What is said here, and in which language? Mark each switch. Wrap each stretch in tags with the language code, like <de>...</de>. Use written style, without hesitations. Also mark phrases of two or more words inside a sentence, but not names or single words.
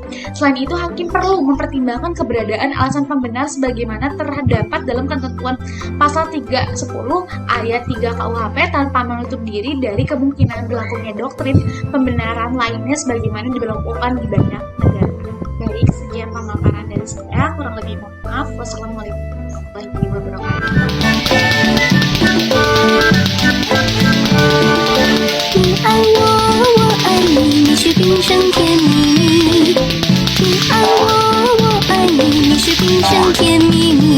<id>Selain itu, hakim perlu mempertimbangkan keberadaan alasan pembenar sebagaimana terdapat dalam ketentuan pasal 310 ayat 3 KUHP tanpa menutup diri dari kemungkinan berlakunya doktrin pembenaran lainnya sebagaimana diberlakukan di banyak negara. Baik, sekian pemaparan dari saya, kurang lebih mohon maaf.</id> <ar>والسلام عليكم ورحمة الله وبركاته.</ar> <zh>你爱我，我爱你，你是冰上甜蜜蜜。你爱我，我爱你，你是冰上甜蜜蜜。</zh>